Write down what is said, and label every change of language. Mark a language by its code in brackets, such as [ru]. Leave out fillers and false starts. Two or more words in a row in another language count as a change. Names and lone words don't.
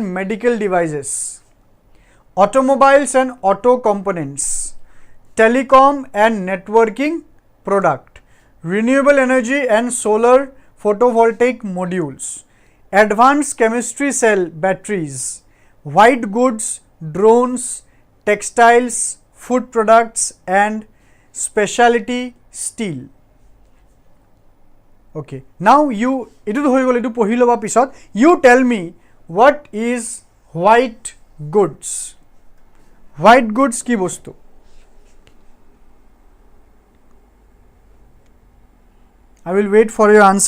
[en] Medical devices, automobiles and auto components, telecom and networking product, renewable energy and solar photovoltaic modules, advanced chemistry cell batteries, white goods, drones, textiles, food products and specialty steel. Okay, now you [as] এইটো হৈ গ'ল, এইটো পঢ়ি লোৱা পিছত [en] you tell me what is white goods. White goods [as] কি বস্তু? [en] I will wait for your answer.